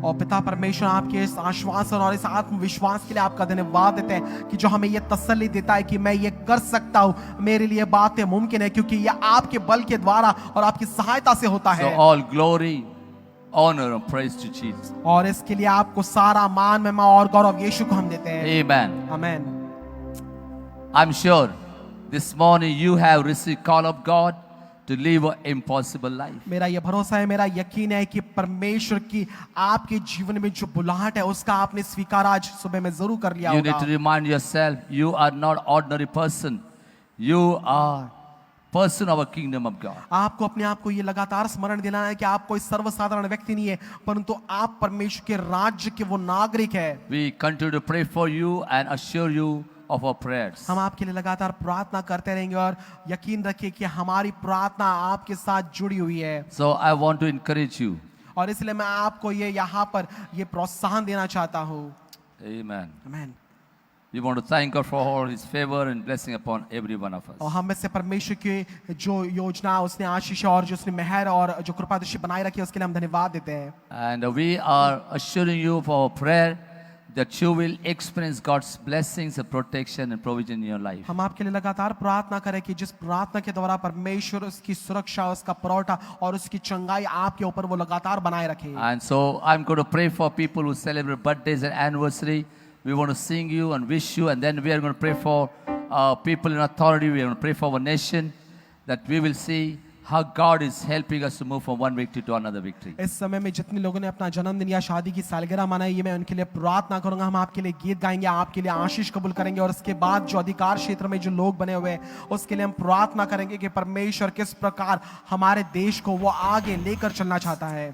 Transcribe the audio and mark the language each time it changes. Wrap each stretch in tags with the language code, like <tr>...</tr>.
<hi>और पिता परमेश्वर आपके इस आश्वासन और इस आत्मविश्वास के लिए आपका धन्यवाद देते हैं कि जो हमें ये तसल्ली देता है कि मैं ये कर सकता हूँ मेरे लिए बातें मुमकिन है क्योंकि ये आपके बल के द्वारा और आपकी सहायता से होता</hi> <en>So</en> <hi>है।</hi> <en>all glory, honor and praise to Jesus.</en> <hi>और इसके लिए आपको सारा मान महिमा और गौरव यीशु को हम देते हैं।</hi> <en>Amen.</en> <hi>आमीन।</hi> <en>I'm sure this morning you have received call of God to live an impossible life.</en> <hi>मेरा ये भरोसा है मेरा यकीन है कि परमेश्वर की आपके जीवन में जो बुलाहट है उसका आपने स्वीकार आज सुबह में जरूर कर लिया</hi> <en>You need to</en> <hi>होगा।</hi> <en>remind yourself you are not ordinary person. You are person of a kingdom of God.</en> <hi>आपको अपने आप को ये लगातार स्मरण दिलाना है कि आप कोई सर्वसाधारण व्यक्ति नहीं है परंतु आप परमेश्वर के राज्य के वो नागरिक है।</hi> <en>We continue to pray for you and assure you of our prayers.</en> <hi>हम आपके लिए लगातार प्रार्थना करते रहेंगे और यकीन रखिए कि हमारी प्रार्थना आपके साथ जुड़ी हुई है।</hi> <en>So I want to encourage you.</en> <hi>और इसलिए मैं आपको ये यहाँ पर ये प्रोत्साहन देना चाहता हूँ।</hi> <en>Amen.</en> <hi>आमीन।</hi> <en>We want to thank God for all His favor and blessing upon every one of</en> <hi>और</hi> <en>us.</en> <hi>हम में से परमेश्वर की जो योजना उसने आशीष और जो उसने मेहर और जो कृपा दृष्टि बनाए रखी है उसके लिए हम धन्यवाद देते हैं।</hi> <en>And we are assuring you for our prayer that you will experience God's blessings and protection and provision in your life.</en> <hi>हम आपके लिए लगातार प्रार्थना करें कि जिस प्रार्थना के द्वारा परमेश्वर उसकी सुरक्षा उसका परौठा और उसकी चंगाई आपके ऊपर वो लगातार बनाए रखे।</hi> <en>And so I'm going to pray for people who celebrate birthdays and anniversary. We want to sing you and wish you, and then we are going to pray for people in authority. We are going to pray for our nation, that we will see how God is helping us to move from one victory to another victory.</en> <hi>इस समय में जितने लोगों ने अपना जन्मदिन या शादी की सालगिरह मनाई है मैं उनके लिए प्रार्थना करूंगा। हम आपके लिए गीत गाएंगे, आपके लिए आशीष कबूल करेंगे और उसके बाद जो अधिकार क्षेत्र में जो लोग बने हुए हैं उसके लिए हम प्रार्थना करेंगे कि परमेश्वर किस प्रकार हमारे देश को वो आगे लेकर चलना चाहता है।</hi>